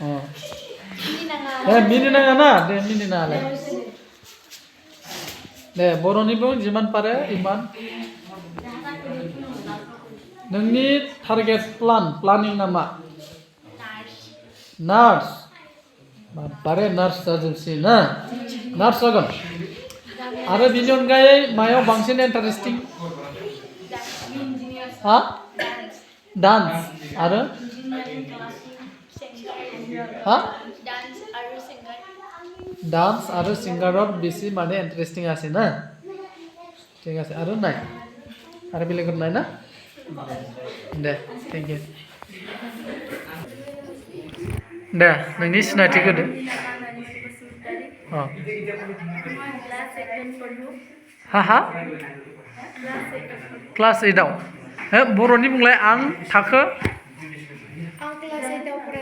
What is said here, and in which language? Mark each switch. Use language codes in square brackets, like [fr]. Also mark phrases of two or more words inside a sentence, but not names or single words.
[brx] मिनिनाङा ना दे मिनिनाङालाय दे बर'नि बुं जिमान पारे इमान नोंनि [en] target planning [brx] नामा नार्स बारे नार्स जाजोबसै ना नार्स जागोन आरो बिनि अनगायै मायाव बांसिन इन्टारेस्टिं हा डान्स आरो हा डान्स आरो सिंगाराव बेसि माने इन्टारेस्टिं [as] আছে ना ঠিক আছে আৰু নাই আৰু বেলেগত নাই [brx] না दे [en] thank you [brx] दे नोंनि सिनायथिखौ होदो हा क्लास 8आव बर'नि बुंलाय आं थाखो क्लास 8आव